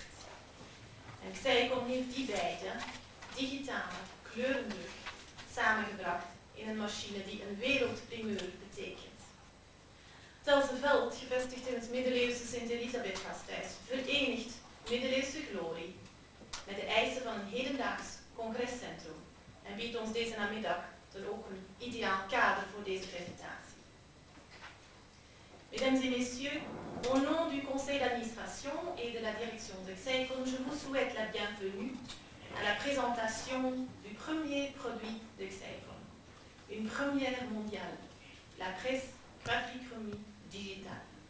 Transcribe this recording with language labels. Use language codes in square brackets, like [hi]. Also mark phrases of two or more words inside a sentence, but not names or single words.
[nl] En Xeikon heeft die beide, digitale kleurendruk, samengebracht in een machine die een wereldprimeur betekent. Het Elzenveld, gevestigd in het middeleeuwse Sint-Elisabeth-gasthuis, verenigt middeleeuwse glorie met de eisen van een hedendaags congrescentrum en biedt ons deze namiddag dan ook een ideaal kader voor deze presentatie. [fr] Mesdames et messieurs, au nom du conseil d'administration et de la direction de Xeikon, je vous souhaite la bienvenue à la présentation du premier produit de Xeikon, une première mondiale, la presse quadrichromie digitale.